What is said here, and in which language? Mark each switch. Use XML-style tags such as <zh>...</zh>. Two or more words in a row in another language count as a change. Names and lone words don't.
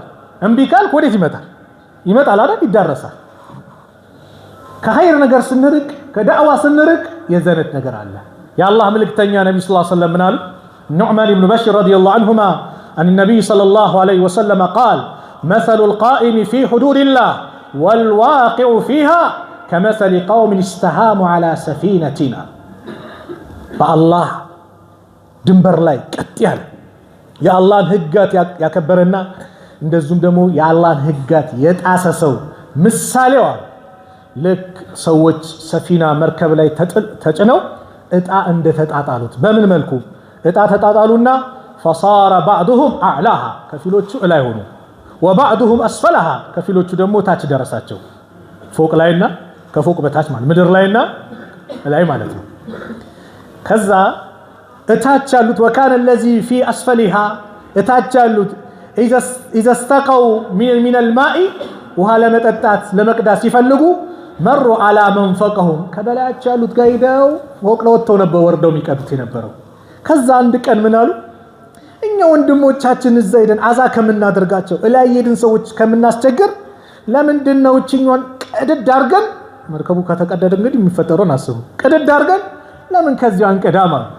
<am>እምቢ ካልክ ወዴት ይመጣል? ይመጣል አይደል? ይዳረሳል። ከኸይር ነገር ስንርቅ ከዳዕዋ ስንርቅ የዘነት ነገር አለ። የአላህ መልእክተኛ ነብዩ</am> <ar>صلى الله عليه وسلم</ar> <am>ምናሉ?</am> <ar>نعمان ابن بشير رضي الله عنهما عن النبي صلى الله عليه وسلم قال مثل القائم في حدود الله والواقع فيها كمثل قوم استهاموا على سفينتنا.</ar> <am>በአላህ ድንበር ላይ ቀጥ ያለ የአላህን ህጋት ያከበረና እንደዚሁም ደግሞ የአላህን ህጋት የጣሰ ሰው ምሳሌው ልክ ሰዎች ሰፊና መርከብ ላይ ተጭነው እጣ እንደተጣጣሉት። በምን መልኩ እጣ ተጣጣሉና</am> <ar>فصار بعضهم اعلاها</ar> <am>ከፊሎቹ ላይ ሆኑ</am> <ar>وبعضهم اسفلها</ar> <am>ከፊሎቹ ደግሞ ታች ደረሳቸው። ፎቅ ላይና ከፎቅ በታች ማለት ምድር ላይና ላይ ማለት ነው። ከዛ እታች ያሉት</am> <ar>وكان الذي في اسفلها</ar> <am>እታች ያሉት</am> <ar>اذا استقوا من الماء</ar> <am>ውሃ ለመጠጣት ለመቅዳት ሲፈልጉ መሩ</am> <ar>على من فوقهم</ar> <am>ከበላያቸው ያሉት ጋይደው ፎቅ ላይ ወጥተው ነበር ወርደው የሚቀዱት የነበረው። ከዛ አንድ ቀን ምን አሉ? እኛ ወንድሞቻችን እዛ ሄደን አዛ ከምናደርጋቸው እላይ ሄድን ሰዎች ከምናስቸግር ለምንድን ነው እቺኛን ቀደድ አድርገን መርከቡ ከተቀደደ እንግዲህ የሚፈጠረውን አስቡ። ቀደድ አድርገን ለምን ከዚህ አንቀዳማ?</am>